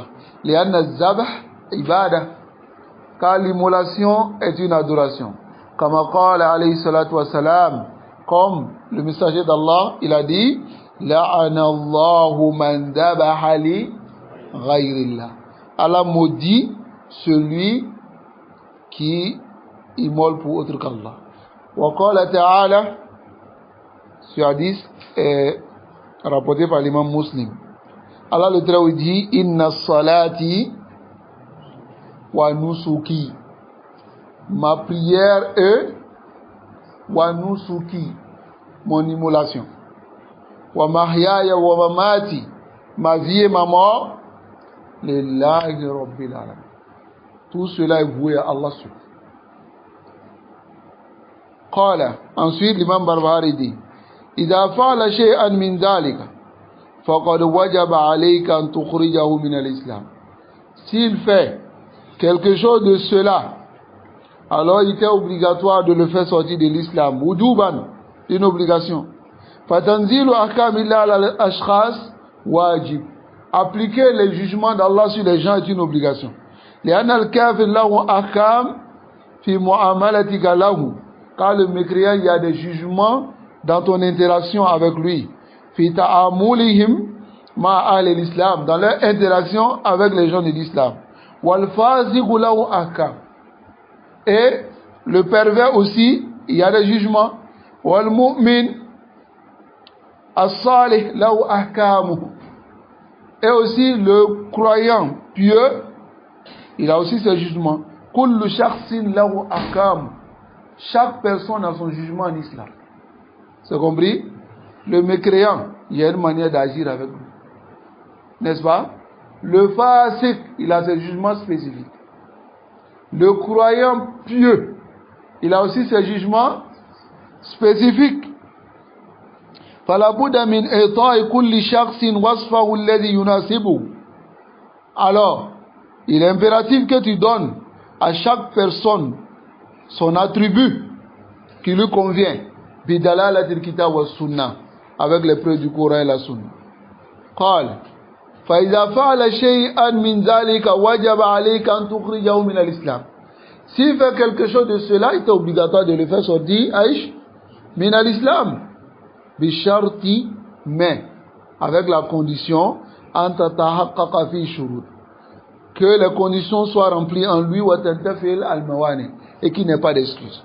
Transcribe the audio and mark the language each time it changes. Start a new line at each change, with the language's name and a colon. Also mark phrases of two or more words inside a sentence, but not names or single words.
Arabic: لأن الذبح عبادة,
French: car l'immolation est une adoration.
Arabic: كما قال عليه الصلاة والسلام,
French: comme le messager d'Allah, il a dit
Arabic: لعن الله من ذبح لغير الله.
French: Allah maudit celui qui immole pour autre qu'Allah.
Arabic: وقال تعالى,
French: ce hadith est rapporté par l'imam Muslim. Allah le Très-Haut dit
Arabic: إن صلاتي ونسكي,
French: ma prière est
Arabic: ونسكي,
French: mon immolation,
Arabic: ومحياي ومماتي,
French: ma vie et ma mort,
Arabic: لله رب العالمين.
French: Tout cela est voué à Allah seul.
Arabic: Qala,
French: ensuite l'imam Barbahari dit
Arabic: إذا فعل شيئا من ذلك فقد وجب عليك أن تخرجه من الإسلام.
French: S'il fait quelque chose de cela, alors il était obligatoire de le faire sortir de l'islam.
Arabic: Wujuban,
French: une obligation.
Arabic: فتنزيل أحكام الله الأشخاص واجب.
French: Appliquer les jugements d'Allah sur les gens est une obligation.
Arabic: لأن الكافر له أحكام في معاملتك له.
French: Car le mécréant, il y a des jugements dans ton interaction avec lui.
Arabic: في تعاملهم مع أهل الإسلام,
French: dans leur interaction avec les gens de l'islam.
Arabic: والفاسق له أحكام.
French: Et le pervers aussi, il y a des jugements.
Arabic: والمؤمن الصالح له أحكامه.
French: Et aussi le croyant pieux, il a aussi ses jugements.
Arabic: كل شخص له أحكام.
French: Chaque personne a son jugement en islam. C'est compris? Le mécréant, il y a une manière d'agir avec lui. N'est-ce pas? Le fasiq, il a ses jugements spécifiques. Le croyant pieux, il a aussi ses jugements spécifiques.
Arabic: فلا بد من إعطاء كل شخص وصفه الذي يناسبه.
French: Alors, il est impératif que tu donnes à chaque personne son attribut qui lui convient.
Arabic: بدلالة الكتاب والسنة,
French: avec les preuves du Coran et la Sunna.
Arabic: قال فإذا فعل شيئا من ذلك وجب عليك أن تخرجه من الإسلام.
French: S'il fait quelque chose de cela, il est obligatoire de le faire sortir
Arabic: من الإسلام.
French: Bisharti, mais avec la condition que les conditions soient remplies en lui et qu'il n'ait pas d'excuse.